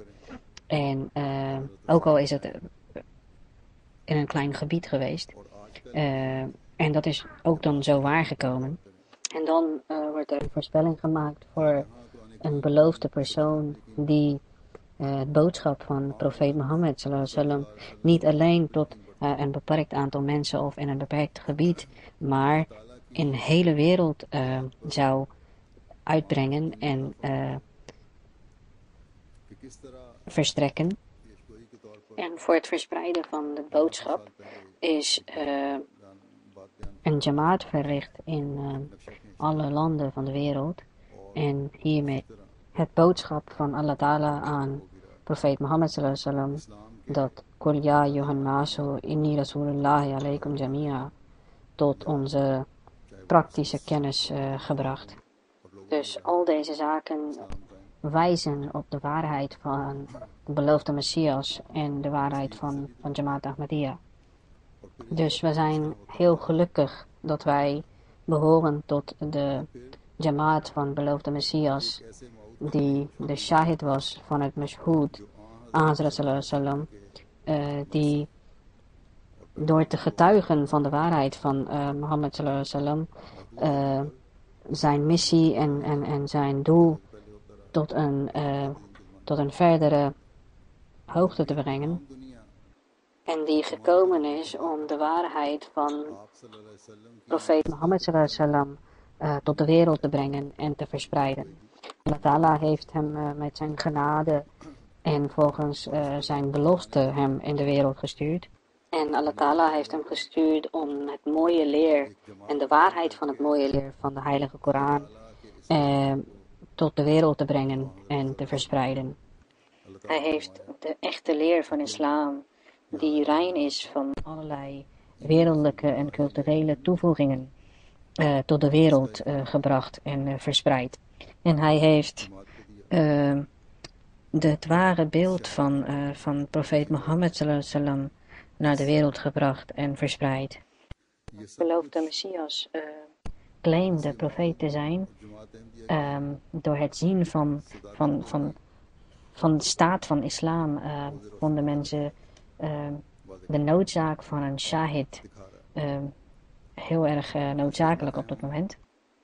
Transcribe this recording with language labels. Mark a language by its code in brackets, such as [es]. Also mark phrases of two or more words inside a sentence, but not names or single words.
[nl] En ook al is het in een klein gebied geweest. En dat is ook dan zo waargekomen. En dan wordt er een voorspelling gemaakt voor een beloofde persoon die het boodschap van profeet Mohammed [ar] صلى الله عليه وسلم [nl] niet alleen tot een beperkt aantal mensen of in een beperkt gebied, maar in de hele wereld zou uitbrengen en verstrekken. En voor het verspreiden van de boodschap is een jamaat verricht in alle landen van de wereld. En hiermee het boodschap van Allah Ta'ala aan profeet Mohammed [ar] صلى الله عليه وسلم, [nl] dat [ar] قل يا أيها الناس إني رسول الله إليكم جميعا, [nl] tot onze praktische kennis gebracht. Dus al deze zaken wijzen op de waarheid van de beloofde Messias en de waarheid van Jamaat Ahmadiyya. Dus we zijn heel gelukkig dat wij behoren tot de Jamaat van beloofde Messias, die de shahid was van het mashhoed, [ar] Hazrat صلى الله عليه وسلم, [nl] die door te getuigen van de waarheid van Mohammed [ar] صلى الله عليه وسلم [nl] zijn missie en zijn doel tot een verdere hoogte te brengen. En die gekomen is om de waarheid van profeet Mohammed [ar] صلى الله عليه وسلم [nl] tot de wereld te brengen en te verspreiden. Allah Ta'ala heeft hem met zijn genade en volgens zijn belofte hem in de wereld gestuurd. En Allah Ta'ala heeft hem gestuurd om het mooie leer en de waarheid van het mooie leer van de Heilige Koran tot de wereld te brengen en te verspreiden. Hij heeft de echte leer van islam, die rein is van allerlei wereldlijke en culturele toevoegingen, tot de wereld gebracht en verspreid. En hij heeft het ware beeld van profeet Mohammed [ar] صلى الله عليه وسلم [nl] naar de wereld gebracht en verspreid. Beloofde Messias claimde profeet te zijn door het zien van de staat van islam vonden mensen de noodzaak van een shahid heel erg noodzakelijk op dat moment.